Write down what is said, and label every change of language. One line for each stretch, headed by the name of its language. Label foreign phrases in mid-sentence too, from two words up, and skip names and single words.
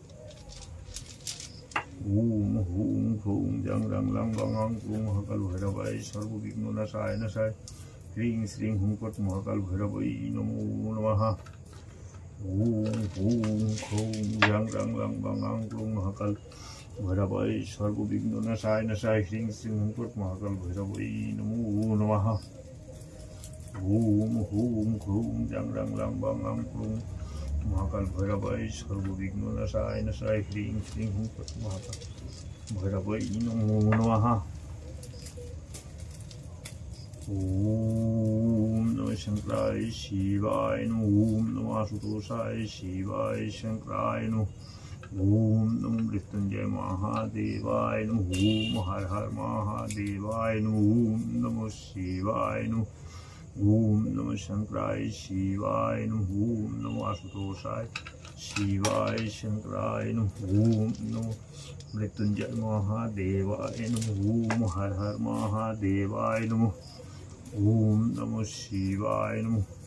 Sanskrit: ওম হুম খুম জাং রাং লাং বাং আং ক্লুং মহাকাল ভৈরবায় সর্ববিঘ্ননাশায় নাশায় হ্রিং শ্রীং হুম ফট মহাকাল ভৈরবায় নমো নমঃ ওম হুম খুম জাং রাং লাং বাং আং ক্লুং মহাকাল ভৈরবায় সর্ববিঘ্ননাশায় নাশায় হ্রিং শ্রীং হুম ফট মহাকাল ভৈরবায় নমো নমঃ ওম হুম খুম জাং রাং লাং বাং আং ক্লুং মহাকাল ভৈরবায় সর্ববিঘ্ননাশায় নাশায় হ্রিং শ্রীং হুম ফট মহাকাল ভৈরবায় নমো নমঃ ओम नमः शंकराय शिवाय नमः ओम नमः आशुतोषाय शिवाय शंकराय नमः ओम नमः मृत्युंजय महादेवाय नमः ओम हर हर महादेवाय नमः ओम नमः शिवाय नमः ओम नमः शंकराय शिवाय नमः ओम नमः आशुतोषाय शिवाय शंकराय नमः ओम नमः मृत्युंजय महादेवाय नमः ओम हर हर महादेवाय नमः ओम नमः शिवाय नमः